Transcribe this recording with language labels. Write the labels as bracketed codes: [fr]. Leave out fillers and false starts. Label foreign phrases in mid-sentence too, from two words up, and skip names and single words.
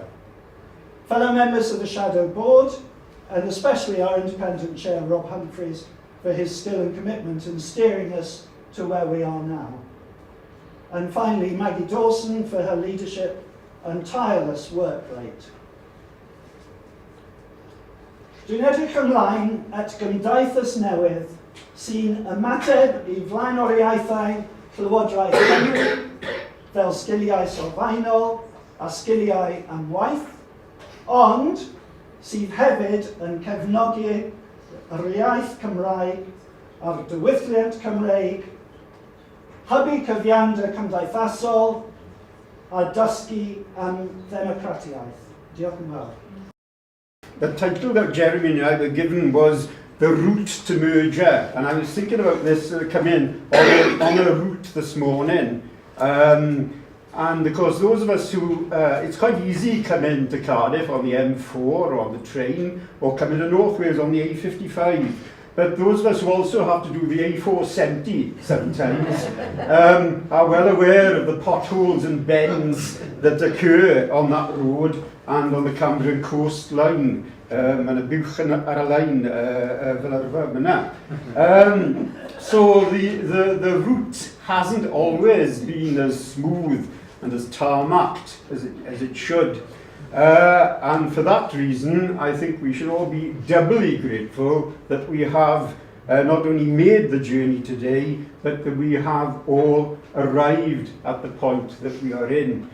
[en] Fellow members of the Shadow Board, and especially our independent chair, Rob Humphreys, for his skill and commitment in steering us to where we are now. And finally, Maggie Dawson for her leadership and tireless work rate. [cy] Dwi'n edrych ymlaen at gymdaithas newydd sy'n ymateb I flaenoriaethau Llywodraeth Cymru fel sgiliau sylfaenol a sgiliau am waith, ond sydd hefyd yn cefnogi yr iaith Cymraeg a'r diwylliant Cymreig, hybu cyfiawnder cymdeithasol a dysgu am ddemocratiaeth. Diolch yn fawr. [en] The title that Jeremy and I were given was The Route to Merger, and I was thinking about this come in on a route this morning. And of course, those of us who, it's quite easy to come into Cardiff on the M4 or on the train, or come into North Wales on the A55. But those of us who also have to do the A470 sometimes are well aware of the potholes and bends that occur on that road and on the Cambrian coastline. [cy] Mae yna buwch ar y lein fel arfer yna. [en] So the route hasn't always been as smooth and as tarmacked as it should. And for that reason, I think we should all be doubly grateful that we have not only made the journey today, but that we have all arrived at the point that we are in.